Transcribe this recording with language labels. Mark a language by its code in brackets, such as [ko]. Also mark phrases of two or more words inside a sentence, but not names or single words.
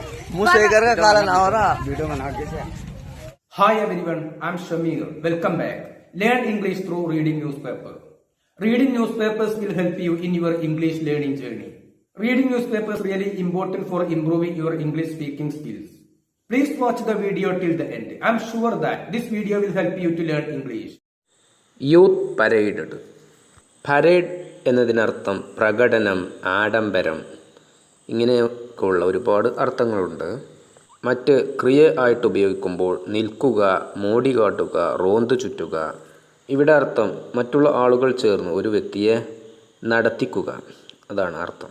[en] मुसेकर का काला ना हो रहा वीडियो बना के से Hi everyone, I'm Shamir. Welcome back. Learn English through reading newspaper. Reading newspapers will help you in your English learning journey. Reading newspapers is really important for improving your English speaking skills. Please watch the video till the end. I'm sure that this video will help you to learn English. Youth parade. [ml] പരേഡ് എന്നതിനർത്ഥം പ്രകടനം, ആഡംബരം, ഇങ്ങനെയൊക്കെയുള്ള ഒരുപാട് അർത്ഥങ്ങളുണ്ട്. മറ്റ് ക്രിയ ആയിട്ട് ഉപയോഗിക്കുമ്പോൾ നിൽക്കുക, മോടി കാട്ടുക, റോന്ത് ചുറ്റുക. ഇവിടെ അർത്ഥം മറ്റുള്ള ആളുകൾ ചേർന്ന് ഒരു വ്യക്തിയെ നടത്തിക്കുക, അതാണ് അർത്ഥം.